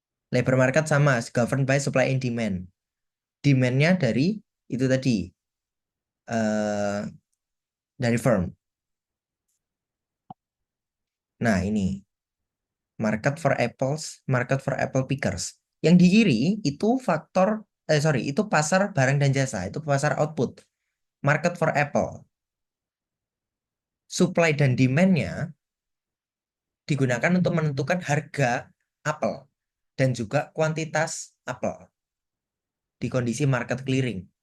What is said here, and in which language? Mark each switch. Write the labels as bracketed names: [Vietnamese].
[English] Labor market [Indonesian] sama, [English] governed by supply and demand. [Indonesian] Demand-nya dari itu tadi, eh dari firm. Nah ini, [English] market for apple pickers. [Indonesian] Yang di kiri itu itu pasar barang dan jasa, itu pasar output. [English] Market for apple. [Indonesian] Supply dan demand-nya digunakan untuk menentukan harga apel dan juga kuantitas apel di kondisi market clearing.